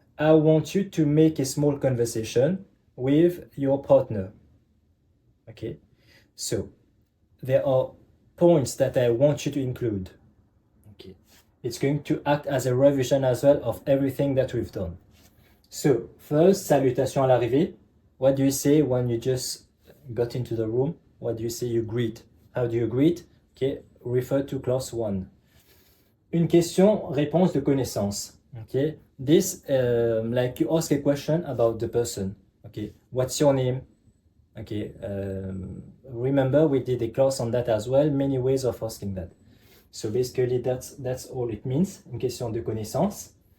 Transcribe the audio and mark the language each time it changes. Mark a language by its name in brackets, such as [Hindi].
[English] I want you to make a small conversation with your partner, okay? So there are points that I want you to include. Okay, it's going to act as a revision as well of everything that we've done. So first, [French] salutation à l'arrivée. [English] What do you say when you just got into the room? What do you say? You greet. How do you greet? Okay, refer to class 1. [French] Une question, réponse de connaissance. [English] Okay, this like you ask a question about the person. Okay, what's your name? Okay, remember we did a class on that as well, many ways of asking that. So basically that's all it means, [French] une question de connaissance.